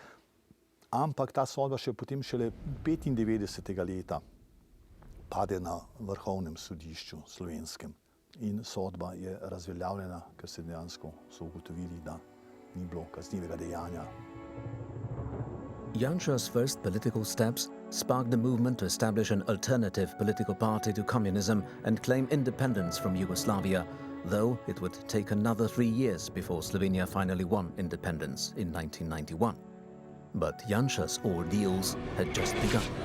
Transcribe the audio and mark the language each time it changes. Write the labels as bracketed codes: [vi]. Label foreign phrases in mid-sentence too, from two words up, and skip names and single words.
[sl] Ampak ta sodba potem šele 95. leta pade na Vrhovnem sodišču slovenskem. In sodba je razveljavljena, ker se dejansko so ugotovili, da ni bilo kaznivega dejanja. [en] Jansa's first political steps sparked the movement to establish an alternative political party to communism and claim independence from Yugoslavia, though it would take another 3 years before Slovenia finally won independence in 1991. But Jansa's ordeals had just begun.